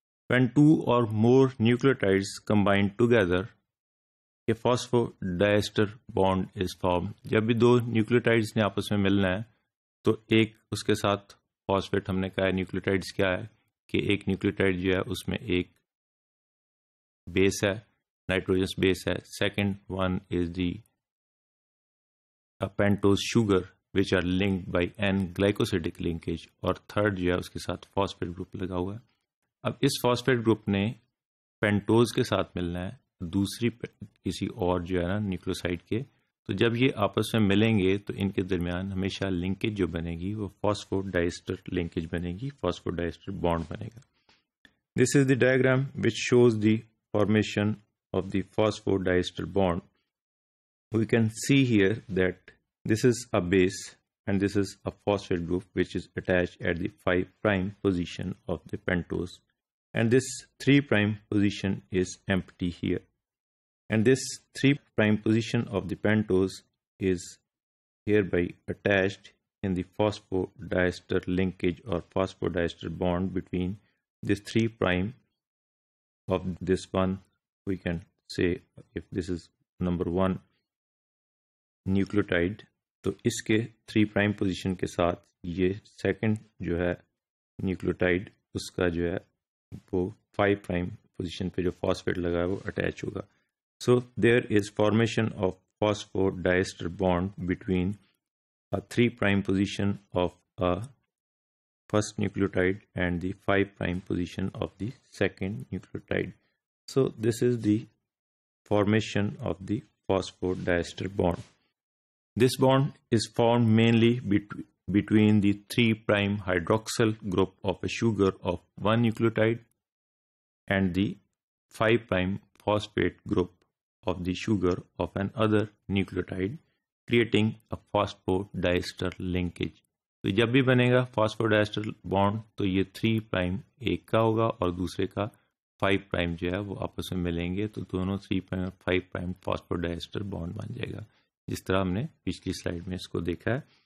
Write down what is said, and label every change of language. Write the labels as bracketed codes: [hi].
[en] When two or more nucleotides combine together, a phosphodiester bond is formed. [ur] جب بھی دو nucleotides نے آپس میں ملنا ہے تو ایک اس کے ساتھ فاسفیٹ، ہم نے کہا ہے نیوکلیوٹائڈز کیا ہے کہ ایک نیوکلیوٹائڈ جو ہے اس میں ایک بیس ہے، نائٹروجنس بیس ہے. [en] second one is the pentose sugar which are linked by n glycosidic linkage، [ur] اور تھرڈ جو ہے اس کے ساتھ فاسفیٹ گروپ لگا ہوا ہے. اب اس فاسفیٹ گروپ نے پینٹوز کے ساتھ ملنا ہے دوسری کسی اور جو ہے نا نیوکلیوسائڈ کے، تو جب یہ آپس میں ملیں گے تو ان کے درمیان ہمیشہ لنکیج جو بنے گی وہ فاسفوڈائسٹر لنکیج بنے گی، فاسفوڈائسٹر بانڈ بنے گا. [en] This is the diagram which shows the formation of the phosphodiester bond. We can see here that this is a base and this is a phosphate group which is attached at the 5' position of the pentose, and this 3' position is empty here, and this 3' position of the pentose is hereby attached in the phosphodiester linkage or phosphodiester bond between this 3' of this one. We can say if this is number 1 nucleotide, [ur] تو اس کے 3' position کے ساتھ یہ second جو ہے nucleotide اس کا جو ہے وہ 5' پوزیشن پہ جو فاسفیٹ لگا ہے وہ اٹیچ ہوگا. [en] So there is formation of phosphodiester bond between 3' position of first nucleotide and the 5' position of the second nucleotide. So this is the formation of the phosphodiester bond. This bond is formed mainly between the 3' hydroxyl group of a sugar of one nucleotide and the 5' phosphate group of the sugar of another nucleotide, creating a phosphodiester linkage. [ur] تو جب بھی بنے گا فاسفوڈائسٹر bond تو یہ 3' ایک کا ہوگا اور دوسرے کا 5' جو ہے وہ آپس میں ملیں گے، تو دونوں 3' اور 5' فاسفوڈائسٹر بانڈ بن جائے گا، جس طرح ہم نے پچھلی سلائیڈ میں اس کو دیکھا ہے.